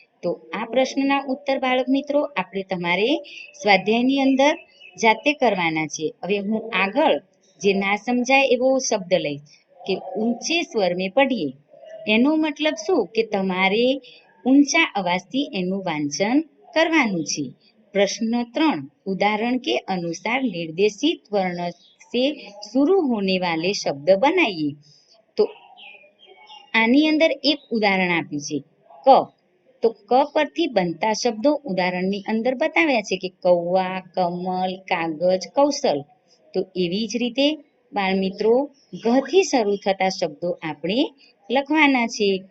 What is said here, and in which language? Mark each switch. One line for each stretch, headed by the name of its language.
Gujarati: તો આ પ્રશ્નના ઉત્તર બાળક મિત્રો આપણે તમારે સ્વાધ્યાયની અંદર જાતે કરવાના છે. હવે હું આગળ જે ના સમજાય એવો શબ્દ લઈશ કે
Hindi: ઊંચે સ્વર મેં પઢીએ.
Gujarati: એનો મતલબ શું કે તમારે ઊંચા અવાજથી એનું વાંચન કરવાનું છે.
Hindi: प्रश्न 3, उदाहरण के अनुसार निर्देशित वर्ण से शुरू होने वाले शब्द बनाइए.
Gujarati: तो આની અંદર એક ઉદાહરણ આપ્યું છે ક. તો ક પરથી બનતા શબ્દો ઉદાહરણની અંદર બતાવ્યા છે કે કૌવા, કમલ, કાગજ, કૌશલ. તો એવી જ રીતે બાળ મિત્રો ઘથી શરૂ થતા શબ્દો આપણે લખવાના છે.